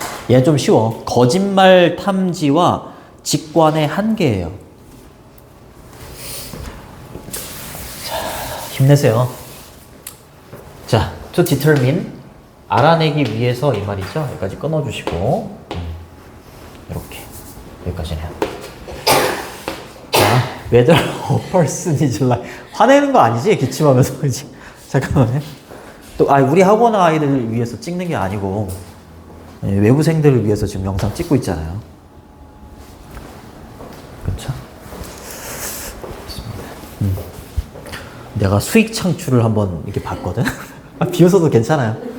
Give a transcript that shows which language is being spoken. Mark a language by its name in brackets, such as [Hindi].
[Korean] 얘는 좀 쉬워. 거짓말 탐지와 직관의 한계예요. 자, 힘내세요. 자, [English] to determine [Korean] 알아내기 위해서 이 말이죠. 여기까지 끊어주시고 이렇게 여기까지네요. [English] 자, whether a person is lying. [Korean] 화내는 거 아니지? 기침하면서 그지? 잠깐만요. 또 우리 학원 아이들을 위해서 찍는 게 아니고 외부생들을 위해서 지금 영상 찍고 있잖아요. 그렇죠? 내가 수익 창출을 한번 이렇게 봤거든. 비웃어도 괜찮아요.